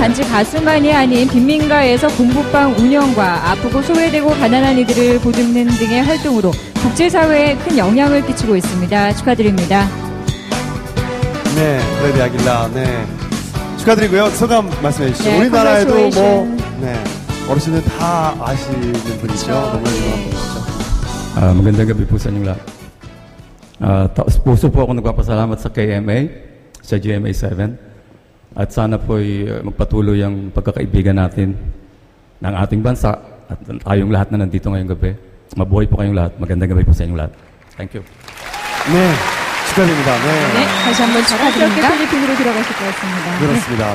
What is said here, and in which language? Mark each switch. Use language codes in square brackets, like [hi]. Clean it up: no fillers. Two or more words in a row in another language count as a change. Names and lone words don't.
[ko] 단지 가수만이 아닌 빈민가에서 공부방 운영과 아프고 소외되고 가난한 이들을 보듬는 등의 활동으로 국제사회에 큰 영향을 끼치고 있습니다. 축하드립니다. 네, 프레디 아길라. 네. 축하드리고요. 소감 말씀해 주시죠. 네, 우리나라에도 뭐, congratulations. 네. 어르신은 다 아시는 분이죠. 너무 유명한 분이죠. [tl] Magandang gabi po sa inyong lahat. Taos puso po ako nagpapasalamat sa KMA, sa GMA7. At sana po magpatuloy ang pagkakaibigan natin ng ating bansa at tayong lahat na nandito ngayong gabi. Mabuhay po kayong lahat. Magandang gabi po sa inyong lahat. [en] Thank you. [ko] 네, 축하드립니다. 네. 네, 다시 한번 축하드립니다. 필리핀으로 들어가실 것 같습니다. 그렇습니다.